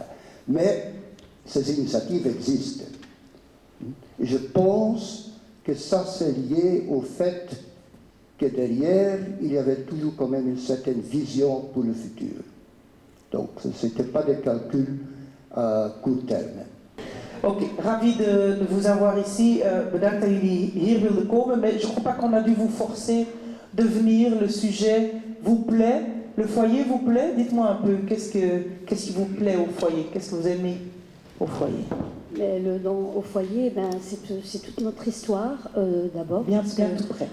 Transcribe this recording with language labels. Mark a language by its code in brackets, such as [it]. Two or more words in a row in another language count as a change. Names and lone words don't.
[fr] Mais ces initiatives existent. Et je pense que ça c'est lié au fait que derrière, il y avait toujours quand même une certaine vision pour le futur. Donc, ce n'était pas des calculs à court terme. Ok, ravi de vous avoir ici. [nl] Bedankt dat jullie hier wilden komen. [fr] Mais je ne crois pas qu'on a dû vous forcer de venir. Le sujet vous plaît? Le foyer vous plaît? Dites-moi un peu, qu'est-ce qui vous plaît au foyer? Qu'est-ce que vous aimez au foyer? Au foyer, c'est toute notre histoire d'abord. Bien tout près.